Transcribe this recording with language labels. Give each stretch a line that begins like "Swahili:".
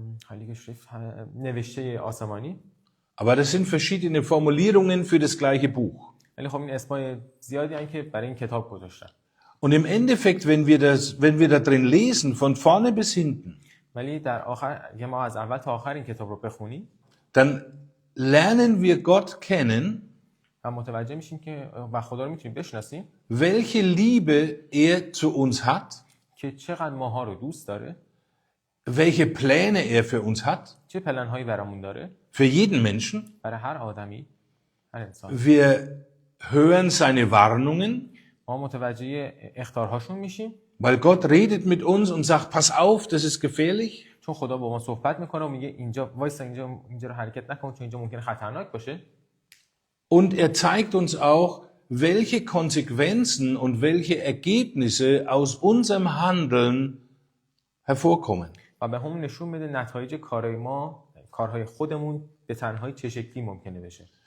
Persian: هیلیگ شریف، نوشته آسمانی.
German: Aber das sind verschiedene Formulierungen für das gleiche Buch.
Persian: ولی خب این اسمای زیادی هستن که برای این کتاب گذاشتن.
German: Und im Endeffekt, wenn wir da drin lesen, von vorne bis hinten,
Persian: ولی در آخر اگه ما از اول تا آخر این کتاب رو بخونیم،
German: dann lernen wir Gott kennen,
Persian: و متوجه میشیم که و خدا رو میتونیم بشناسیم
German: welche Liebe er zu uns hat,
Persian: که چقدر ماها رو دوست داره،
German: welche Pläne er für uns hat,
Persian: چه پلن‌هایی برامون داره،
German: für jeden Menschen.
Persian: برای هر آدمی، هر انسان.
German: Wir hören seine Warnungen,
Persian: ما متوجه اخطارهاشون میشیم،
German: weil Gott redet mit uns und sagt, pass auf, das ist gefährlich.
Persian: چون خدا با ما صحبت میکنه و میگه اینجا وایسا، اینجا رو حرکت نکن چون اینجا ممکنه خطرناک باشه.
German: Und er zeigt uns auch, welche Konsequenzen und welche Ergebnisse aus unserem Handeln hervorkommen.
Persian: و به همون نشون میده نتایج کارهای ما، کارهای خودمون به تنهایی چه شکلی ممکنه بشه.